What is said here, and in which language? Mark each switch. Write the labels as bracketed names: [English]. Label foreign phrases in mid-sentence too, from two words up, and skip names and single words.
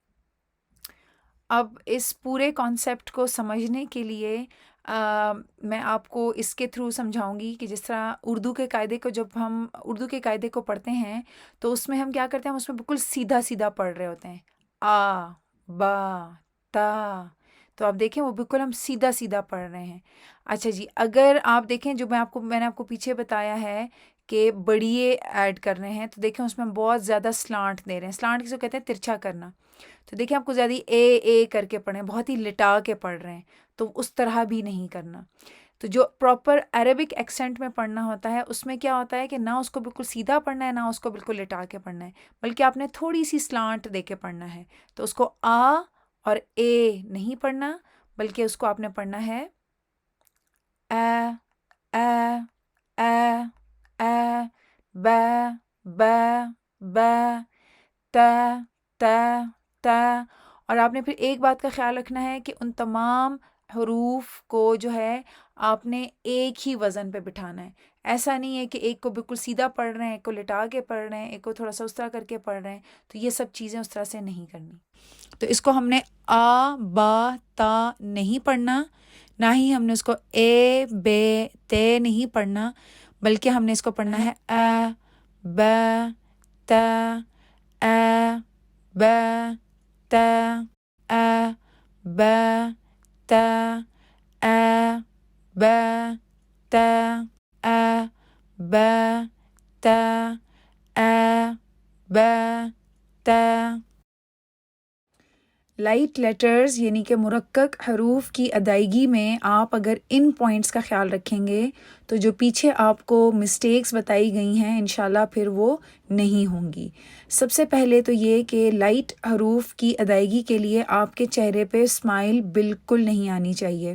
[Urdu] اب اس پورے کانسیپٹ کو سمجھنے کے لیے میں آپ کو اس کے تھرو سمجھاؤں گی کہ جس طرح اردو کے قاعدے کو، جب ہم اردو کے قاعدے کو پڑھتے ہیں تو اس میں ہم کیا کرتے ہیں، ہم اس میں بالکل سیدھا سیدھا پڑھ رہے ہوتے ہیں، آ با تا. تو آپ دیکھیں وہ بالکل ہم سیدھا سیدھا پڑھ رہے ہیں. اچھا جی، اگر آپ دیکھیں جو میں نے آپ کو پیچھے بتایا ہے کہ بڑیے ایڈ کر رہے ہیں، تو دیکھیں اس میں ہم بہت زیادہ سلانٹ دے رہے ہیں. سلانٹ کس کو کہتے ہیں؟ ترچھا کرنا. تو دیکھیں آپ کو زیادہ اے کر کے پڑھیں، بہت ہی لٹا کے پڑھ رہے ہیں، تو اس طرح بھی نہیں کرنا. تو جو [English] proper Arabic accent [Urdu] میں پڑھنا ہوتا ہے اس میں کیا ہوتا ہے کہ نہ اس کو بالکل سیدھا پڑھنا ہے، نہ اس کو بالکل لٹا کے پڑھنا ہے، بلکہ آپ نے تھوڑی سی سلانٹ دے کے پڑھنا ہے. تو اس کو آ اور اے نہیں پڑھنا، بلکہ اس کو آپ نے پڑھنا ہے اے اے اے اے با با با تا تا تا. اور آپ نے پھر ایک بات کا خیال رکھنا ہے کہ ان تمام حروف کو جو ہے آپ نے ایک ہی وزن پہ بٹھانا ہے. ایسا نہیں ہے کہ ایک کو بالکل سیدھا پڑھ رہے ہیں، ایک کو لٹا کے پڑھ رہے ہیں، ایک کو تھوڑا سا اس طرح کر کے پڑھ رہے ہیں. تو یہ سب چیزیں اس طرح سے نہیں کرنی. تو اس کو ہم نے آ با تا نہیں پڑھنا، نہ ہی ہم نے اس کو اے بے تے نہیں پڑھنا، بلکہ ہم نے اس کو پڑھنا ہے اے با تا اے با تا اے با تا اے با تا اے با تا اے با تا. [English] light letters [Urdu] یعنی کہ مرکک حروف کی ادائیگی میں آپ اگر ان پوائنٹس کا خیال رکھیں گے تو جو پیچھے آپ کو مسٹیکس بتائی گئی ہیں انشاءاللہ پھر وہ نہیں ہوں گی. سب سے پہلے تو یہ کہ لائٹ حروف کی ادائیگی کے لیے آپ کے چہرے پہ اسمائل بالکل نہیں آنی چاہیے.